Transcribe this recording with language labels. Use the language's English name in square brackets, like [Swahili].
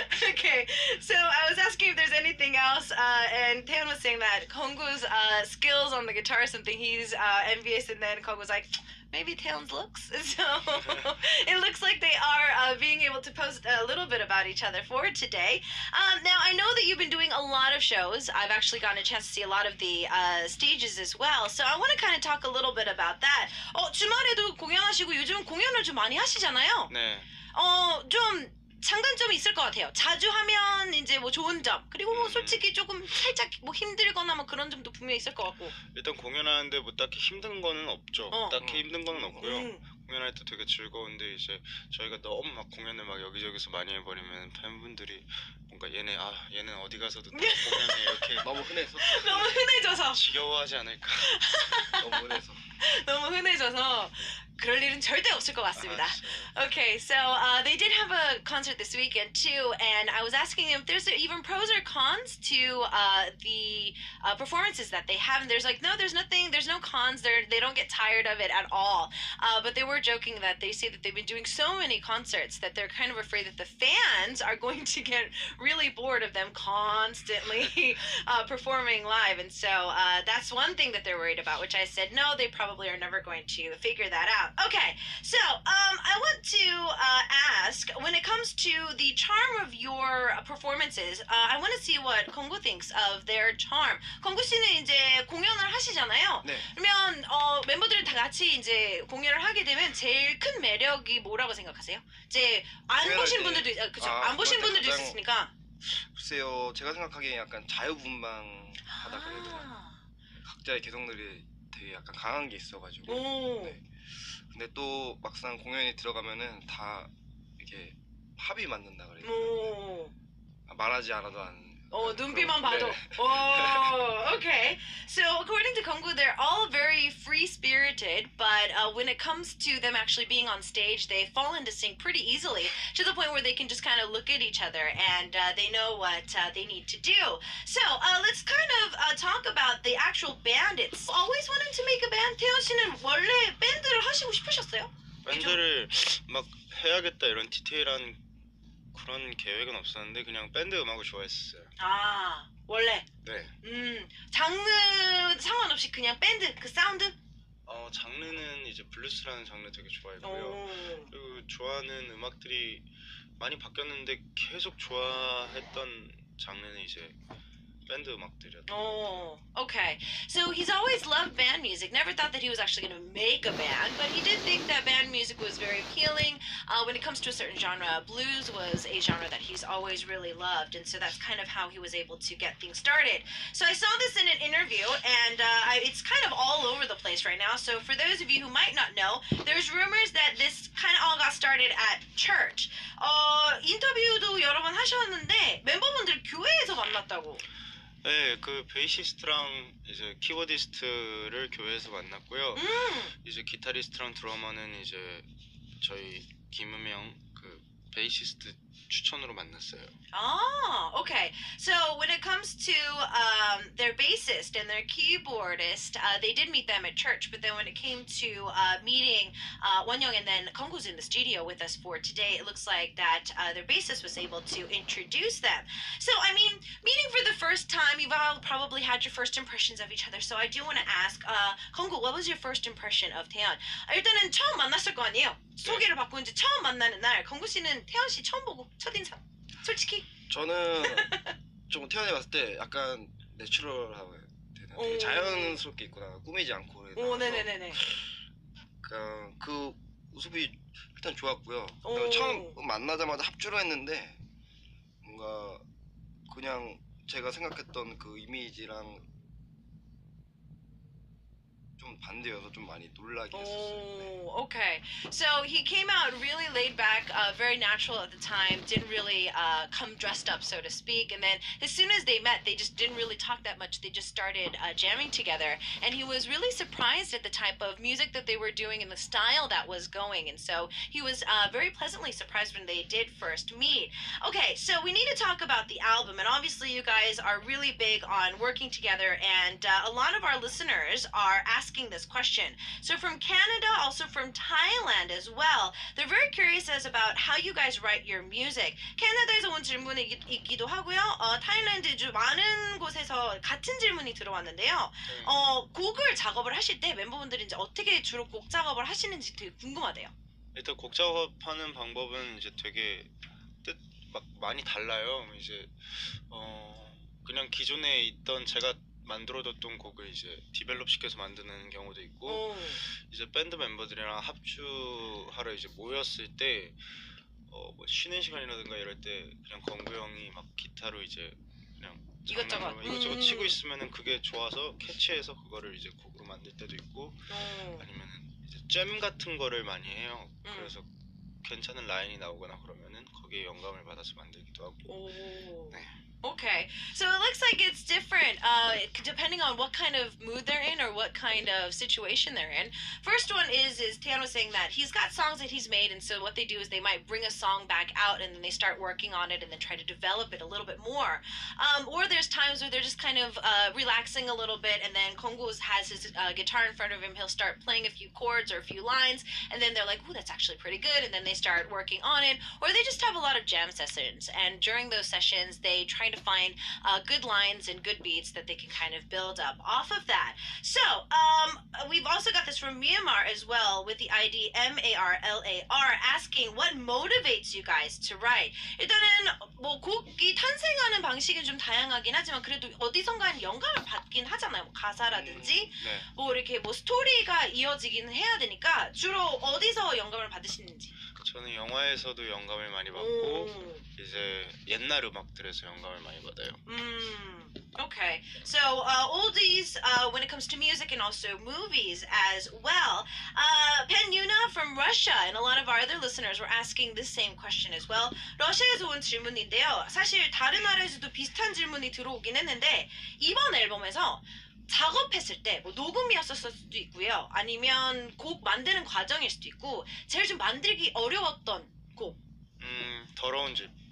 [English] Okay, so I was asking if there's anything else, and Taeyeon was saying that Konggu's skills on the guitar is something he's envious, and then Kong was like, maybe Taeyeon's looks. So it looks like they are being able to post a little bit about each other for today. Now, I know that you've been doing a lot of shows. I've actually gotten a chance to see a lot of the stages as well, so I want to kind of talk a little bit about that. [Korean] 주말에도 공연하시고 요즘 공연을 좀 많이 하시잖아요. 네. 좀 장단점이 있을 것 같아요. 자주 하면 이제 뭐 좋은 점, 그리고 뭐 솔직히 조금 살짝 뭐 힘들거나 뭐 그런 점도 분명히 있을 것 같고. 일단 공연하는데 뭐 딱히 힘든 거는 없죠. 딱히 힘든 거는 없고요. 공연할 때 되게 즐거운데 이제 저희가 너무 막 공연을 막 여기저기서 많이 해버리면 팬분들이 뭔가 얘는 어디 가서도 다 공연해 이렇게 너무 흔해서. 너무 흔해져서. 지겨워하지 않을까. 너무 흔해서. 너무 흔해져서 그럴 일은 절대 없을 것 같습니다. 알았어요. [English] Okay, so they did have a concert this weekend too, and I was asking them if there's even pros or cons to the performances that they have, and there's like, no, there's nothing, there's no cons. They don't get tired of it at all. But they were joking that they say that they've been doing so many concerts that they're kind of afraid that the fans are going to get really bored of them constantly performing live, and so that's one thing that they're worried about. Which I said, no, they probably are never going to figure that out. Okay, so I want to ask, when it comes to the charm of your performances, I want to see what Kongo thinks of their charm. [Korean] kongo 씨는 이제 공연을 하시잖아요. 네. 그러면 멤버들 다 같이 이제 공연을 하게 되면 제일 큰 매력이 뭐라고 생각하세요? 이제 안 공연할 보신 때- 분들도 그죠? 아, 안 보신 공연할 때 분들도 가장- 있으니까. 글쎄요, 제가 생각하기에 약간 자유분방하다 그래야 되나? 각자의 개성들이 되게 약간 강한 게 있어가지고. 오. 네. 근데 또 막상 공연이 들어가면은 다 이렇게 합이 맞는다 그래야 되나? 오. 말하지 않아도 안. 눈빛만 봐도. 네. [English] Oh, okay. So according to Kongo, they're all very free-spirited, but when it comes to them actually being on stage, they fall into sync pretty easily to the point where they can just kind of look at each other and they know what they need to do. So let's kind of talk about the actual band. It's always wanted to make a band. [Korean] 태연 씨는 원래 밴드를 하시고 싶으셨어요? 밴드를 막 해야겠다 이런 디테일한 그런 계획은 없었는데 그냥 밴드 음악을 좋아했어요. 아, 원래. 네. 장르 상관없이 그냥 밴드 그 사운드? 장르는 이제 블루스라는 장르 되게 좋아했고요. 오. 그리고 좋아하는 음악들이 많이 바뀌었는데 계속 좋아했던 장르는 이제 밴드 음악들이었던. [English] Oh, okay. So he's always loved band music. Never thought that he was actually going to make a band, but he did think that band music was very appealing. When it comes to a certain genre, blues was a genre that he's always really loved, and so that's kind of how he was able to get things started. So I saw this in an interview, and it's kind of all over the place right now. So for those of you who might not know, there's rumors that this kind of all got started at church. [Korean] 인터뷰도 여러 번 하셨는데 멤버분들 교회에서 만났다고. 네, 그 베이시스트랑 이제 키보디스트를 교회에서 만났고요. 이제 기타리스트랑 드러머는 이제 저희 김은명 그 베이시스트 추천으로 만났어요. [English] Oh, okay. So when it comes to their bassist and their keyboardist, they did meet them at church. But then when it came to meeting Wonyoung and then Konggu's in the studio with us for today, it looks like that their bassist was able to introduce them. So I mean, meeting for the first time, you've all probably had your first impressions of each other. So I do want to ask, Konggu, what was your first impression of 태연? [Korean] 일단은 처음 만났을 거 아니에요? 소개를 받고 이제 처음 만나는 날, Konggu 씨는 태연 씨 처음 보고 첫인상. 솔직히. 저는 좀 태연이 봤을 때 약간 내추럴하고 해야 되나? 되게 오. 자연스럽게 있구나. 꾸미지 않고 그래. 오, 네네네네. 그 모습이 일단 좋았고요. 오. 그리고 처음 만나자마자 합주를 했는데 뭔가 그냥 제가 생각했던 그 이미지랑 좀 반대여서 좀 많이 놀라게 했었어요. 네. [English] Oh, okay. So he came out really laid back, very natural at the time, didn't really come dressed up, so to speak. And then as soon as they met, they just didn't really talk that much. They just started jamming together. And he was really surprised at the type of music that they were doing and the style that was going. And so he was very pleasantly surprised when they did first meet. Okay, so we need to talk about the album. And obviously, you guys are really big on working together. And a lot of our listeners are asking this question. So from Canada, also from Thailand as well, they're very curious as about how you guys write your music. [Korean] 캐나다에서 온 질문이기도 하고요. 타일랜드 주 많은 곳에서 같은 질문이 들어왔는데요. 곡을 작업을 하실 때 멤버분들이 이제 어떻게 주로 곡 작업을 하시는지 되게 궁금하대요. 일단 곡 작업하는 방법은 이제 되게 막 많이 달라요. 이제 그냥 기존에 있던 제가 만들어뒀던 곡을 이제 디벨롭 시켜서 만드는 경우도 있고 이제 밴드 멤버들이랑 합주하러 이제 모였을 때 뭐 쉬는 시간이라든가 이럴 때 그냥 건구 형이 막 기타로 이제 그냥 이것저것. 이것저것 치고 있으면은 그게 좋아서 캐치해서 그거를 이제 곡으로 만들 때도 있고 아니면은 이제 잼 같은 거를 많이 해요. 그래서 괜찮은 라인이 나오거나 그러면은 거기에 영감을 받아서 만들기도 하고. 오. 네. [English] Okay. Okay, so it looks like it's different depending on what kind of mood they're in or what kind of situation they're in. First one is Tian was saying that he's got songs that he's made, and so what they do is they might bring a song back out and then they start working on it and then try to develop it a little bit more. Or there's times where they're just kind of relaxing a little bit, and then Kongu has his guitar in front of him. He'll start playing a few chords or a few lines, and then they're like, "Ooh, that's actually pretty good," and then they start working on it. Or they just have a lot of jam sessions, and during those sessions, they try to find good lines and good beats that they can kind of build up off of that. So we've also got this from Myanmar as well with the ID MARLAR asking what motivates you guys to write. [Korean] 일단은 뭐 곡이 탄생하는 방식은 좀 다양하긴 하지만 그래도 어디선가 영감을 받긴 하잖아요. 뭐 가사라든지 네. 뭐 이렇게 뭐 스토리가 이어지긴 해야 되니까 주로 어디서 영감을 받으시는지. 저는 영화에서도 영감을 많이 받고 오. 이제 옛날 음악들에서 영감을 많이 받아요. [English] Okay, so oldies when it comes to music and also movies as well. Pen Yuna from Russia and a lot of our other listeners were asking this same question as well. [Korean] 러시아에서 온 질문인데요. 사실 다른 나라에서도 비슷한 질문이 들어오긴 했는데 이번 앨범에서 작업했을 때 뭐 녹음이었을 수도 있고요. 아니면 곡 만드는 과정일 수도 있고 제일 좀 만들기 어려웠던 곡. 더러운 집.